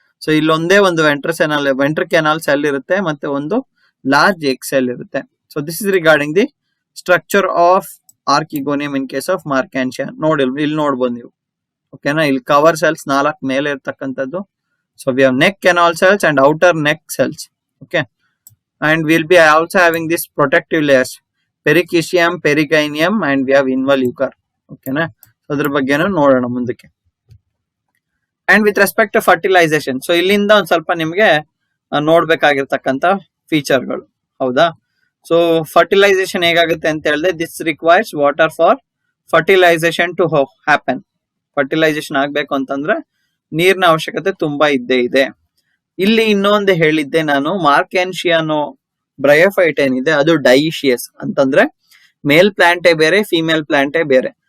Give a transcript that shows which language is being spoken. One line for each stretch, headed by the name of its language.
Kannada: So ಇಲ್ಲೊಂದೇ ಒಂದು venter canal cell ಇರುತ್ತೆ, ಮತ್ತೆ ಒಂದು ಲಾರ್ಜ್ ಎಗ್ ಸೆಲ್ ಇರುತ್ತೆ.
English: So this is regarding the structure of archegonium in case of marchantia.
Kannada: ಇಲ್ಲಿ ನೋಡ್ಬೋದು ನೀವು.
English: ಓಕೆನಾ?
Kannada: ಇಲ್ಲಿ ಕವರ್ ಸೆಲ್ಸ್ 4 ಮೇಲೆ ಇರ್ತಕ್ಕಂಥದ್ದು.
English: So we have neck canal cells and outer neck cells. Okay, and we'll be also having this protective layers, perichysium, perigynium, and we have involucre. Okay na?
Kannada: So adra baggenu nodona mundake.
English: And with respect to fertilization,
Kannada: so illinda ಒಂದು ಸ್ವಲ್ಪ ನಿಮಗೆ ನೋಡ್ಬೇಕಾಗಿರ್ತಕ್ಕಂಥ ಫೀಚರ್ಗಳು. ಹೌದಾ?
English: so fertilization
Kannada: ಹೇಗಾಗುತ್ತೆ ಅಂತ ಹೇಳಿದ್ರೆ,
English: This requires water for fertilization to happen.
Kannada: Fertilisation ಆಗ್ಬೇಕು ಅಂತಂದ್ರೆ ನೀರಿನ ಅವಶ್ಯಕತೆ ತುಂಬಾ ಇದ್ದೇ ಇದೆ. ಇಲ್ಲಿ ಇನ್ನೊಂದು ಹೇಳಿದ್ದೆ ನಾನು, ಮಾರ್ಕ್ಯಾನ್ಶಿಯಾನೋ ಬ್ರಯೋಫೈಟ್ ಏನಿದೆ ಅದು ಡೈಶಿಯಸ್ ಅಂತಂದ್ರೆ ಮೇಲ್ ಪ್ಲಾಂಟೇ ಬೇರೆ, ಫಿಮೇಲ್ ಪ್ಲಾಂಟೇ ಬೇರೆ.